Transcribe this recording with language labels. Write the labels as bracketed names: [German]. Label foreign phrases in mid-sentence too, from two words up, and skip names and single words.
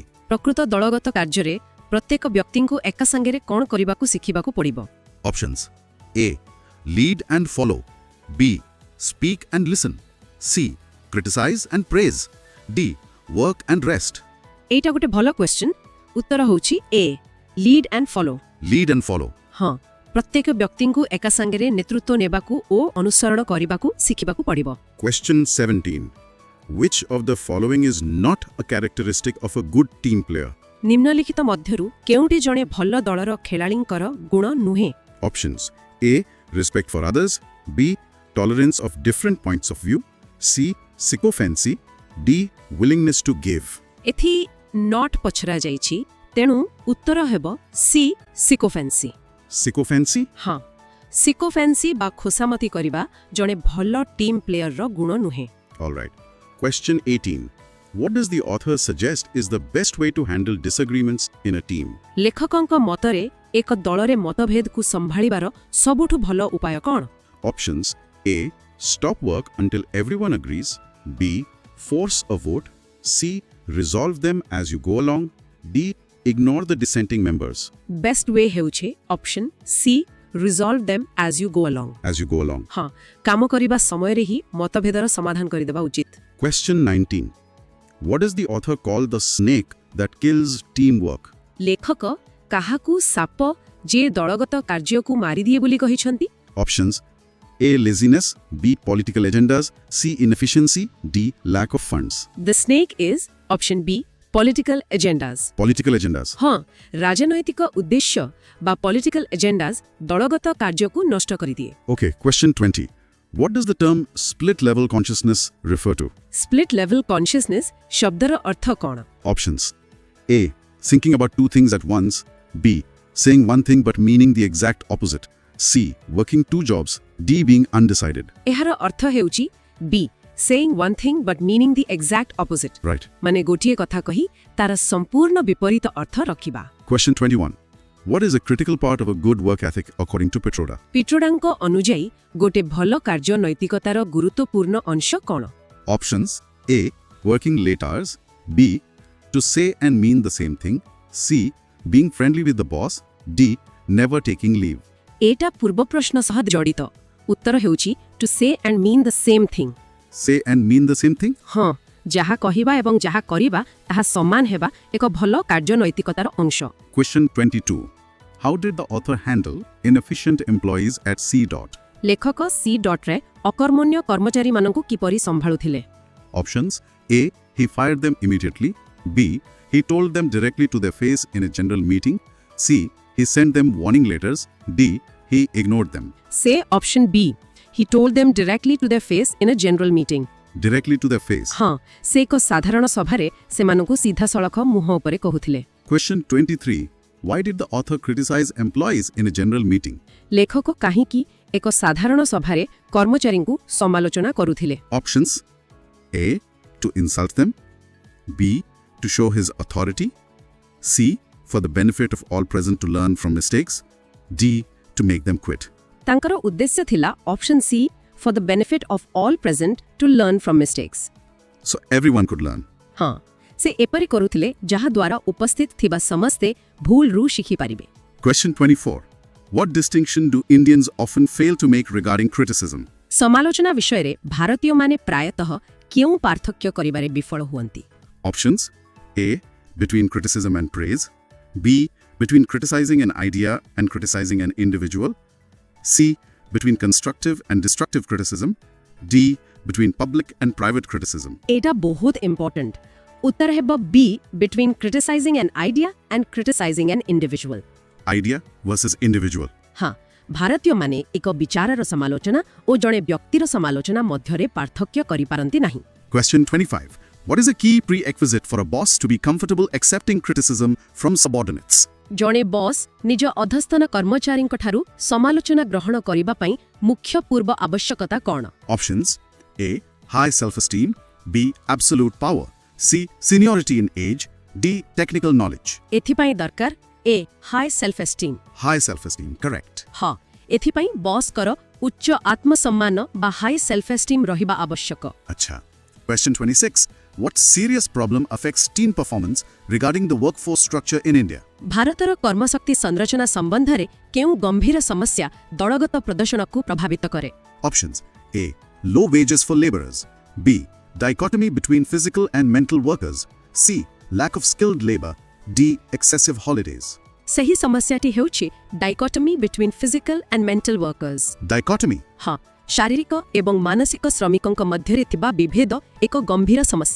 [Odia] ପ୍ରକୃତ ଦଳଗତ କାର୍ଯ୍ୟରେ ପ୍ରତ୍ୟେକ ବ୍ୟକ୍ତିଙ୍କୁ ଏକା ସାଙ୍ଗରେ କ'ଣ କରିବାକୁ ଶିଖିବାକୁ ପଡ଼ିବ? [English] Options: A. Lead and follow, B. Speak and listen, C. Criticize and praise, D. Work and rest. [Odia] ଏଇଟା ଗୋଟେ ଭଲ କ୍ୱେଶ୍ଚନ୍। ଉତ୍ତର ହେଉଛି [English] A lead and follow. Lead and follow. [Odia] ହଁ, ପ୍ରତ୍ୟେକ ବ୍ୟକ୍ତିଙ୍କୁ ଏକା ସାଙ୍ଗରେ ନେତୃତ୍ୱ ନେବାକୁ ଓ ଅନୁସରଣ କରିବାକୁ ଶିଖିବାକୁ ପଡ଼ିବ। [English] Question 17. Which of the following is not a characteristic of a good team player? [Odia] ନିମ୍ନଲିଖିତ ମଧ୍ୟରୁ କେଉଁଟି ଜଣେ ଭଲ ଦଳର ଖେଳାଳିଙ୍କର ଗୁଣ ନୁହେଁ? [English] Options: A. Respect for others, B. Tolerance of different points of view, C. Sycophancy, D. Willingness to give. [Odia] ଏଥି ନଟ୍ ପଚରା ଯାଇଛି, ତେଣୁ ଉତ୍ତର ହେବ [English] C sycophancy. Sycophancy? [Odia] ହଁ, ସିକୋଫେନ୍ସି ବା ଖୋସାମତି କରିବା ଜଣେ ଭଲ [English] team playerର [Odia] ଗୁଣ ନୁହେଁ। [English] All right. Question 18. What does the author suggest is the best way to handle disagreements in a team? [Odia] ଲେଖକଙ୍କ ମତରେ ଏକ ଦଳରେ ମତଭେଦକୁ ସମ୍ଭାଳିବାର ସବୁଠୁ ଭଲ ଉପାୟ କ'ଣ? [English] Options: A. Stop work until everyone agrees, B. Force a vote, C. Resolve them as you go along, D. Ignore the dissenting members. best way ହେଉଛି option C resolve them as you go along. As you go along. [Odia] ହଁ, କାମ କରିବା ସମୟରେ ହିଁ ମତଭେଦର ସମାଧାନ କରିଦେବା ଉଚିତ। [English] Question 19. What does the author call the snake that kills teamwork? [Odia] ଲେଖକ କାହାକୁ ସାପ ଯିଏ ଦଳଗତ କାର୍ଯ୍ୟକୁ ମାରିଦିଏ ବୋଲି କହିଛନ୍ତି? [English] Options: A. Laziness, B. Political agendas, C. Inefficiency, D. Lack of funds. the snake is option B political agendas. Political agendas. [Odia] ହଁ, ରାଜନୈତିକ ଉଦ୍ଦେଶ୍ୟ ବା [English] political agendas [Odia] ଦଳଗତ କାର୍ଯ୍ୟକୁ ନଷ୍ଟ କରିଦିଏ। [English] Okay, question 20. What does the term split level consciousness refer to? split level consciousness [Odia] ଶବ୍ଦର ଅର୍ଥ କ'ଣ? [English] Options: A. Thinking about two things at once, B. Saying one thing but meaning the exact opposite, C. Working two jobs, D. Being undecided. [Odia] ଏହାର ଅର୍ଥ ହେଉଛି [English] ବି saying one thing but meaning the exact opposite। Right. [Odia] ମାନେ ଗୋଟିଏ କଥା କହି ତାର ସମ୍ପୂର୍ଣ୍ଣ ବିପରୀତ ଅର୍ଥ ରଖିବା। [English] Question 21. What is a critical part of a good work ethic according to Pitroda? [Odia] ପିଟ୍ରୋଡାଙ୍କ ଅନୁଯାୟୀ ଗୋଟେ ଭଲ କାର୍ଯ୍ୟ ନୈତିକତାର ଗୁରୁତ୍ୱପୂର୍ଣ୍ଣ ଅଂଶ କ'ଣ? [English] Options: A. Working late hours. B. To say and mean the same thing. C. Being friendly with the boss. D. Never taking leave. [Odia] ଏଇଟା ପୂର୍ବ ପ୍ରଶ୍ନ ସହ ଜଡ଼ିତ। ଉତ୍ତର ହେଉଛି [English] to say and mean the same thing. Say and mean the same thing? [Odia] ହଁ, ଯାହା କହିବା ଏବଂ ଯାହା କରିବା ତାହା ସମାନ ହେବା ଏକ ଭଲ କାର୍ଯ୍ୟ ନୈତିକତାର ଅଂଶ। [English] Question 22. How did the author handle inefficient employees at C. [Odia] ଲେଖକ ସି ଡଟ୍ରେ ଅକର୍ମଣ୍ୟ କର୍ମଚାରୀମାନଙ୍କୁ କିପରି ସମ୍ଭାଳୁଥିଲେ? [English] Options: A. He fired them immediately. B. He told them directly to their face in a general meeting. C. He sent them warning letters. D. He ignored them. ସେ option B he told them directly to their face in a general meeting. Directly to their face. [Odia] ହଁ, ସେ ଏକ ସାଧାରଣ ସଭାରେ ସେମାନଙ୍କୁ ସିଧାସଳଖ ମୁହଁ ଉପରେ କହୁଥିଲେ। [English] Question 23. Why did the author criticize employees in a general meeting? ଲେଖକ କାହିଁକି ଏକ ସାଧାରଣ ସଭାରେ କର୍ମଚାରୀଙ୍କୁ ସମାଲୋଚନା କରୁଥିଲେ? Options: A. To insult them. B. To show his authority. C. For the benefit of all present to learn from mistakes. D. To make them quit. [Odia] ତାଙ୍କର ଉଦ୍ଦେଶ୍ୟ ଥିଲା [English] option C for the benefit of all present to learn from mistakes. So everyone could learn. [Odia] ହଁ, ସେ ଏପରି କରୁଥିଲେ ଯାହାଦ୍ୱାରା ଉପସ୍ଥିତ ଥିବା ସମସ୍ତେ ଭୁଲରୁ ଶିଖିପାରିବେ। [English] Question 24. What distinction do Indians often fail to make regarding criticism? ସମାଲୋଚନା ବିଷୟରେ ଭାରତୀୟମାନେ ପ୍ରାୟତଃ କେଉଁ ପାର୍ଥକ୍ୟ କରିବାରେ ବିଫଳ ହୁଅନ୍ତି? Options: A. Between criticism and praise. B. Between criticizing an idea and criticizing an individual. C. Between constructive and destructive criticism. D. Between public and private criticism. [Odia] ଏଇଟା ବହୁତ ଇମ୍ପୋର୍ଟାଣ୍ଟ। ଉତ୍ତର ହେବ [English] B between criticizing an idea and criticizing an individual. Idea versus individual. [Odia] ହଁ, ଭାରତୀୟମାନେ ଏକ ବିଚାରର ସମାଲୋଚନା ଓ ଜଣେ ବ୍ୟକ୍ତିର ସମାଲୋଚନା ମଧ୍ୟରେ ପାର୍ଥକ୍ୟ କରିପାରନ୍ତି ନାହିଁ। [English] Question 25. What is a key prerequisite for a boss to be comfortable accepting criticism from subordinates? [Odia] ଜଣେ ବସ୍ ନିଜ ଅଧସ୍ତନ କର୍ମଚାରୀଙ୍କଠାରୁ ସମାଲୋଚନା ଗ୍ରହଣ କରିବା ପାଇଁ ମୁଖ୍ୟ ପୂର୍ବ ଆବଶ୍ୟକତା କ'ଣ? [English] Options: A. High self-esteem. B. Absolute power. C. Seniority in age. D. Technical knowledge. [Odia] ଏଥିପାଇଁ ଦରକାର [English] A high self esteem. High self-esteem. Correct. [Odia] ହଁ, ଏଥିପାଇଁ ବସ୍ଙ୍କର ଉଚ୍ଚ ଆତ୍ମସମ୍ମାନ ବା [English] high self esteem [Odia] ରହିବା ଆବଶ୍ୟକ। [English] Acha. Question 26. What serious problem affects team performance regarding the workforce structure in India? [Odia] ଭାରତର କର୍ମଶକ୍ତି ସଂରଚନା ସମ୍ବନ୍ଧରେ କେଉଁ ଗମ୍ଭୀର ସମସ୍ୟା ଦଳଗତ ପ୍ରଦର୍ଶନକୁ ପ୍ରଭାବିତ କରେ? [English] Options: A. Low wages for laborers. B. Dichotomy between physical and mental workers. C. Lack of skilled labor. D. Excessive holidays. [Odia] ସେହି ସମସ୍ୟାଟି ହେଉଛି [English] dichotomy between physical and mental workers. Dichotomy. [Odia] ହଁ, ଶାରୀରିକ ଏବଂ ମାନସିକ ଶ୍ରମିକଙ୍କ ମଧ୍ୟରେ ଥିବା ବିଭେଦ ଏକ ଗମ୍ଭୀର ସମସ୍ୟା।